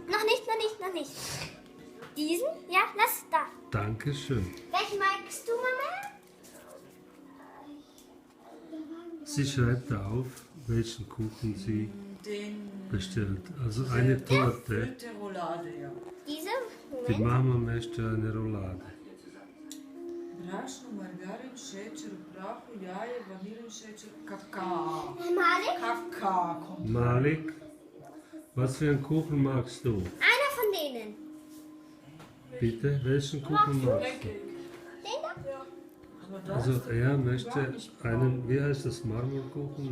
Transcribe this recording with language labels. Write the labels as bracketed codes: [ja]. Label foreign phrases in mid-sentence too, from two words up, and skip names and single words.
[de] Noch nicht. Diesen? Ja, lass da. Dankeschön. Welchen magst du, Mama? Sie schreibt auf, welchen Kuchen sie Den bestellt. Also eine Torte. Gefüllte Roulade, ja. Diese? Die Moment. Mama möchte eine Roulade. [hr] Brašno, margarin, šećer u prahu, jaje, vanilin šećer, kakao. [de] Malik? Kakao. Malik, was für einen Kuchen magst du? Einer von denen. Bitte, welchen Kuchen magst du? Den da? Aber das Also er möchte einen, wie heißt das, Marmorkuchen?